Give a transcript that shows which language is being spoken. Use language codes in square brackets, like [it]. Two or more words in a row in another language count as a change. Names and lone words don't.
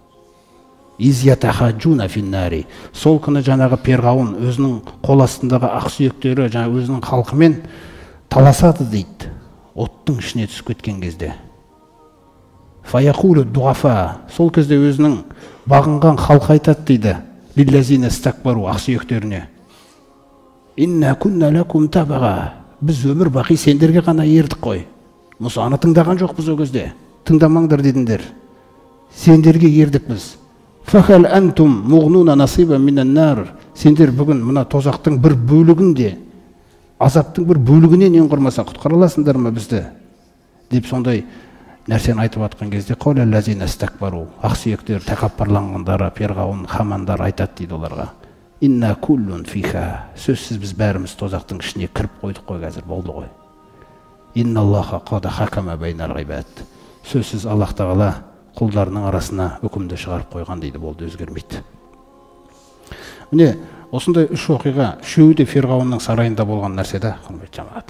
[ar] إذ يتحاجون في النار. [kk] Сол күні жаңағы перғауын өзінің қол астындағы ақсүйектері жаңа өзінің халқымен таласады дейді. Оттың ішіне түсіп кеткен кезде. [ar] فيقول الضعفاء. [kk] Сол кезде өзінің бағынған халқы айтады дейді. [ar] للذين استكبروا ақсүйектеріне. إنا كنا لكم تبعا. [kk] Біз өмір бақи сендерге ғана ердік қой. Мұсаны тыңдаған жоқ біз о кезде. Тыңдамаңдар дедіңдер. Сендерге ердік біз. [ar] فهل أنتم مغنون نصيبا من النار. [kk] Сендер бүгін мына тозақтың бір бөлігінде, азаптың бір бөлігінен ең құрмаса құтқара аласыңдар ма бізді? Деп сондай нәрсені айтып атқан кезде [ar] قال الذين استكبروا. [kk] Ақсүйектер, тәкаппарланғандары, перғауын, хамандар айтады дейді оларға. [ar] إنا كل فيها. [kk] Сөзсіз біз бәріміз тозақтың ішіне кіріп қойдық қой, қазір болды ғой. [ar] إن الله قد حكم بين العباد. [kk] Сөзсіз Аллах тағала құлдарының арасына үкімді шығарып қойған дейді, болды, өзгермейді. Міне, осындай үш оқиға, үшеуі де Фирғауынның сарайында болған нәрседе, құрметті жамағат.